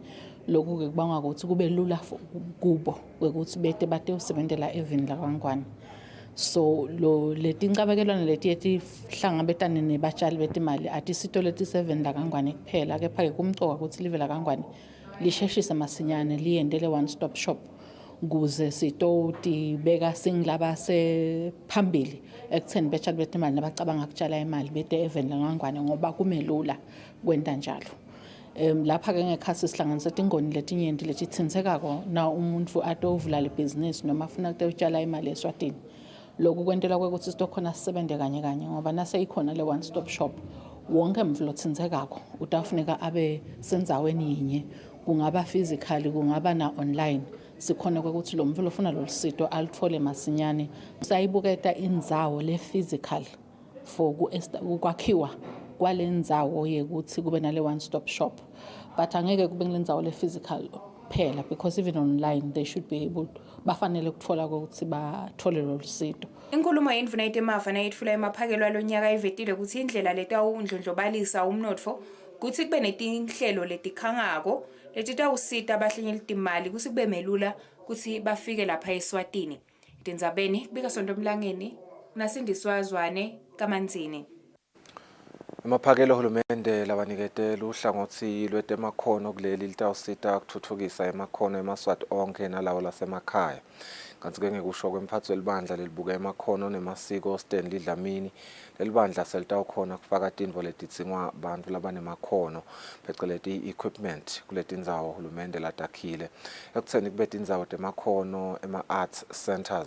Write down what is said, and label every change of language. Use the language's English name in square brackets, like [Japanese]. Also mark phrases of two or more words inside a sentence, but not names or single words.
[Swati] Lokhu ke kubanga ukuthi kube lula kubo kwekuthi bete bate usebentela evini lakangwane. So lo letincabekelwana leti etihlangabetane nebatshali betimali atisito letiseveni lakangwane kuphela kepha ke kumcoka ukuthi live lakangwane lisheshisa masinyane liyendele [English] one stop shop [Swati] kuze sitotibeka singilaba sephambili ekutheni betshali betimali nabacabanga ukutshala imali bete eveni lakangwane ngoba kumelula kwenta njalo. Lapha ke ngekhasi sihlanganisa tingoni letinyenti letitsindzekako na umuntu atovula lebhizinisi noma afuna ukutshala imali eSwatini. Lokhu kwentela kwekuthi sitokhona sisebente kanye kanye ngoba nase ikhona le [English] one stop shop [Swati] wonke mvu lotsindzekako utafuneka abe sendzaweni yinye kungaba physically kungaba na online sikhona kwekuthi lo mvu lofuna lolusito alithole masinyane sayibuketa indzawo le [English] physical for [Swati] ukwakhiwa kwalendzawo yekuthi kube nale [English] one stop shop [Swati] but angeke kube kulendzawo le physical phela [English] because even online they should be able [Swati] bafanele ukuthola ukuthi bathole lolusito. Inkulumo yendvuna yetemafa nayitfula emaphakelo alonyaka ivetile ukuthi indlela letawundlondlobalisa umnotfo kuthi kube netinhlelo letikhangako letitawusita abahlanyeli timali kuthi kube melula kuthi bafike lapha eSwatini. Tindzabeni kubika Sonto Mlangeni unasindiswa Zwane kamanzini. Amaphakelo hulumende labaniketela uhlangothi lwetemakhono kuleli litawusita ukuthuthukisa emakhono emaswati onke nalawo lasemakhaya. Kanti ke ngekusho kwemphatho welibandla lelibuka emakhono nemasiko Stanley Dlamini lelibandla selitawukhona kufaka tintfo letidzinga bantfu labanemakhono pheceleti equipment kuletindzawo hulumende latakhile ekutheni kube tindzawo temakhono ema- [English] arts centers.